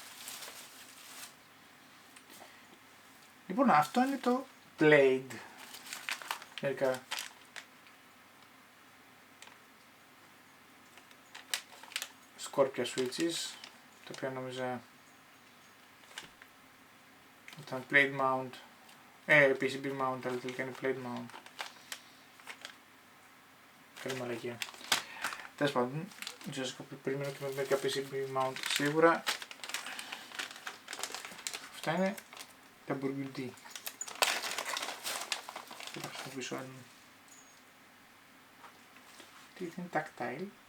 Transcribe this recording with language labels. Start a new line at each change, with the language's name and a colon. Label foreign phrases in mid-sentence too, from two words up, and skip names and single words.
Greek: Λοιπόν, αυτό είναι το Blade. Μερικά Scorpia switches, το οποίο νόμιζα ήταν
English: plate mount, PCB mount,
Greek: αλλά τελικά είναι
English: plate mount.
Greek: Καλή μαλακία. Τέλος πάντων, περιμένω και με μερικά
English: PCB mount
Greek: σίγουρα. Αυτά είναι τα Burgundy. Θα τα χρησιμοποιήσω αν... Τι είναι tactile.